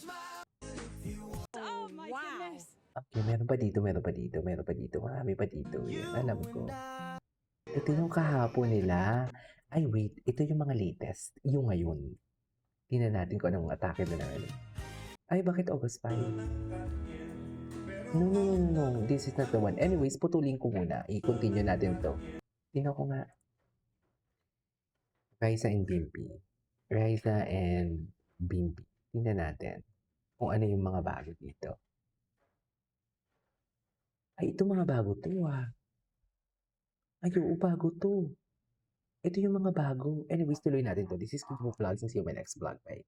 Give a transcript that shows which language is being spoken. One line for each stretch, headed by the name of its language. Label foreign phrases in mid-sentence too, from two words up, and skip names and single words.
English: Oh my goodness.
Filipino: Okay, meron pa dito. Marami pa dito. Yan, alam ko. Ito yung kahapon nila. Ay, wait. Ito yung mga latest. Yung ngayon. Tingnan natin kung anong atake na naman. Ay, bakit
English: August 5? No, no, no, no, no. This is not the one. Anyways,
Filipino: putulin ko muna. I-continue natin to. Tingnan ko nga. Raisa and Bimbi. Raisa and Bimbi. Tingnan natin kung ano yung mga bago dito. Ay, ito mga bago to ah. Ay, oo, bago to. Ito yung mga bago. Anyways, tuloy natin to.
English: This is Kimo Vlogs and see you in my next vlog. Bye.